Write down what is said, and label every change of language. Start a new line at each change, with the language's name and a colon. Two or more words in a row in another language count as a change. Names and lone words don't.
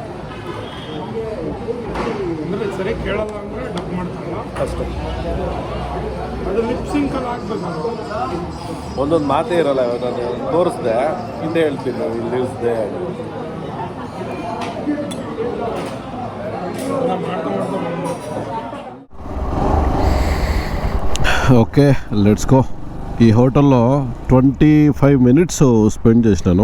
Kannada: ಸರಿ ಕೇಳಲ್ಲ ಅಂದರೆ ಡಬ್ ಮಾಡ್ತಾರಲ್ಲ. ಅಷ್ಟೇ. ಅದು ಲಿಪ್ ಸಿಂಕ್ ಅಲ್ಲಿ ಹಾಕ್ಬೇಕು. ಒಂದೊಂದು ಮಾತೇ ಇರಲ್ಲ. ನಾನು ತೋರಿಸ್ದೆ, ಹಿಂದೆ ಹೇಳ್ತೀನಿ ನಾವು ಇಲ್ಲಿ ಇಳಿಸ್ದೆ.
English: okay let's go.
Telugu: ఈ హోటల్లో 25
English: minutes spend
Telugu: చేసినాను.